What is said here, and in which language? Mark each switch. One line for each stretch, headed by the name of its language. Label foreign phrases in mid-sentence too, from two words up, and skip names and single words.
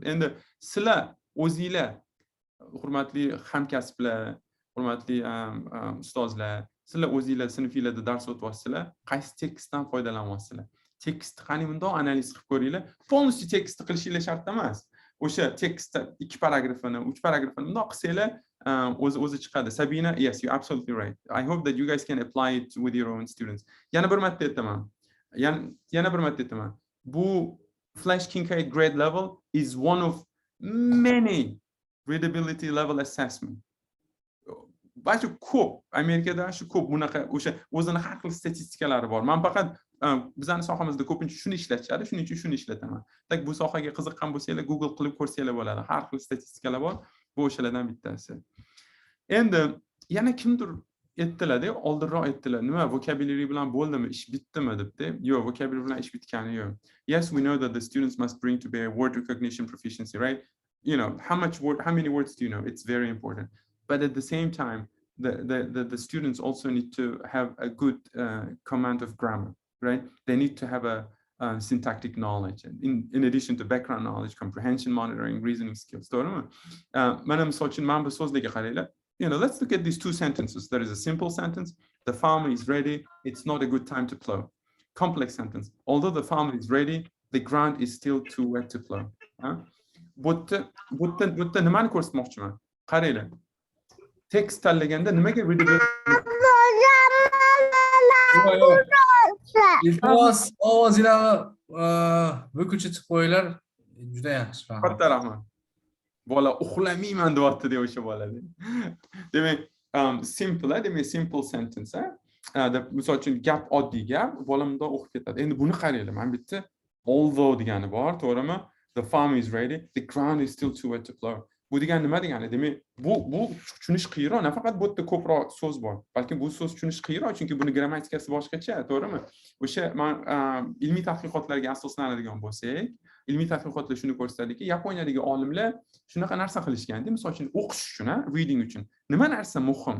Uzbek: Endi sizlar o'zingizlar hurmatli hamkasblar, hurmatli ustozlar, sizlar o'zingizlar sinfingizda dars o'tyapsizlar, qaysi tekstdan foydalanyapsizlar? Tekst qani bundoq analiz qilib ko'ringlar. Полностью tekst qilishinglar shart emas. O'sha tekstda 2 paragrafini, 3 paragrafini bundoq qilsanglar, o'zi chiqadi.
English: Sabina, yes, you're absolutely right. I hope that you guys can apply it with your own students.
Uzbek: Yana bir marta aytaman.
English: Bu Flash Kincaid grade level is one of many readability level assessment.
Uzbek: Barcha ko'p, Amerikada shu ko'p bunaqa o'sha o'zini har xil statistikalari bor. Men faqat bizning sohamizda ko'pincha shuni ishlatishadi, shuning uchun shuni ishlataman. Tak bu sohaga qiziqqan bo'lsanglar, Google qilib ko'rsanglar bo'ladi. Har xil statistikalar bor. Bu o'shalardan bittasi. Endi yana kimdir aytdilar-da, oldinroq aytdilar. Nima vocabulary bilan bo'ldimi, ish bitdimi debdi. Yo'q, vocabulary bilan ish bitgani yo'q.
English: Yes, we know that the students must bring to bear word recognition proficiency, right? You know, how many words do you know? It's very important. But at the same time, the students also need to have a good command of grammar, right? They need to have a syntactic knowledge, in addition to background knowledge, comprehension, monitoring, reasoning skills. You know, let's look at these two sentences. There is a simple sentence: the farmer is ready. It's not a good time to plow. Complex sentence: although the farmer is ready, the ground is still too wet to plow.
Uzbek: But nimani ko'rsatmoqchiman? Qaranglar. Text tanlaganda nimaga readability? Iltimos, ovozinglarni bo'kirchitib qo'yinglar. Juda yaxshi. Katta rahmat. Bola uxlamayman deyapti deb o'sha bola. Demak,
English: simple sentence,
Uzbek: misol uchun gap oddiy gap, bola bundoq o'qib ketadi. Endi buni qaranglar, men bitta although degani bor, to'g'rimi?
English: The farm is ready, the ground is still too wet to plow.
Uzbek: Bu degani nima degani? Demak, bu tushunish qiyinroq, nafaqat bu yerda ko'proq so'z bor, balki bu so'z tushunish qiyinroq, chunki buni grammatikasi boshqacha, to'g'rimi? O'sha men ilmiy tadqiqotlarga asoslanadigan bo'lsak, ilmiy tadqiqotlar shuni ko'rsatadiki, Yaponiyadagi olimlar shunaqa narsa qilishganda, misol uchun o'qish uchun, reading uchun nima narsa muhim?